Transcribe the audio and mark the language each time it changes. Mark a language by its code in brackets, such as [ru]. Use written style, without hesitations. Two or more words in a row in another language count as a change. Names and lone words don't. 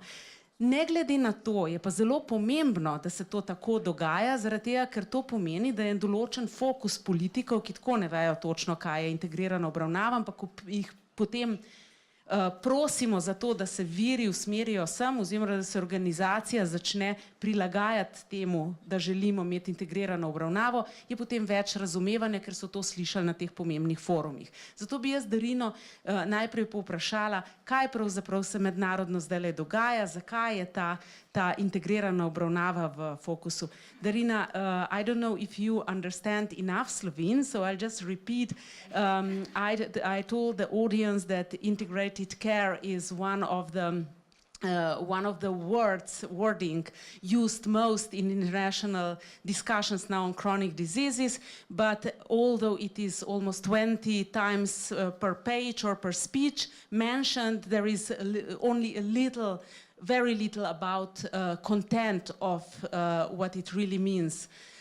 [sl] Ne glede na to je pa zelo pomembno, da se to tako dogaja, zaradi tega, ker to pomeni, da je določen fokus politikov, ki tako ne vejo točno, kaj je integrirana obravnava, ampak jih potem prosimo za to, da se viri usmerijo sem oziroma da se organizacija začne prilagajati temu, da želimo imeti integrirano obravnavo, je potem več razumevanja, ker so to slišali na teh pomembnih forumih. Zato bi jaz Darino najprej povprašala, kaj pravzaprav se mednarodno zdajle dogaja, zakaj je ta integrirana obravnava v fokusu. Darina, [en] I don't know if you understand enough Slovene, so I'll just repeat. I told the audience that integrated care is one of the wording used most in international discussions now on chronic diseases, but although it is almost 20 times per page or per speech mentioned, there is only very little about content of what it really means.